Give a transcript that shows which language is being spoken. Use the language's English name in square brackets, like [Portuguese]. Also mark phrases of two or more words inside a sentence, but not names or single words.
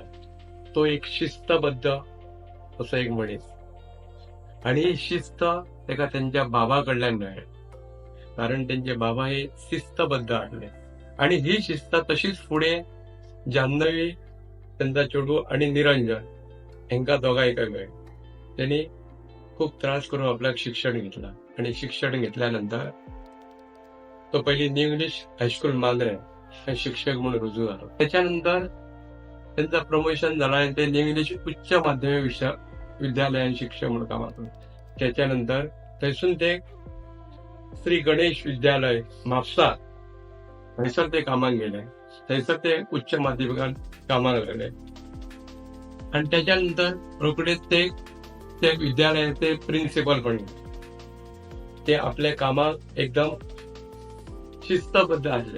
[Konkani] तो एक शिस्तबद्ध असो एक मनीस. आणि ही शिस्त तेका त्यांच्या बाबा कडल्यान मेळ्ळी, कारण त्यांचे बाबा हे शिस्तबद्ध आसले. आणि ही शिस्त तशीच फुडें जान्हवी, त्यांचा चेडू आणि निरंजन हेंकां दोगांयका मेळ्ळी. त्यांनी खूप त्रास करून आपल्याक शिक्षण घेतला. आणि शिक्षण घेतल्यानंतर तो पयलीं न्यू इंग्लिश हायस्कूल मांद्रे हे शिक्षक म्हणून रुजू झालो. त्याच्यानंतर त्यांचं प्रमोशन झालं आणि ते न्यू इंग्लिश उच्च माध्यमिक विद्यालयात शिक्षक म्हणून कामात. त्याच्यानंतर थंयसून ते श्री गणेश विद्यालय म्हापसा थंयसर ते कामाक गेले. थंयसर ते उच्च माध्यमिकांत कामाक लागले. आणि त्याच्यानंतर रोखडेच ते विद्यालयाचे प्रिन्सिपल पण. ते आपल्या कामाक एकदम शिस्तबद्ध आसले.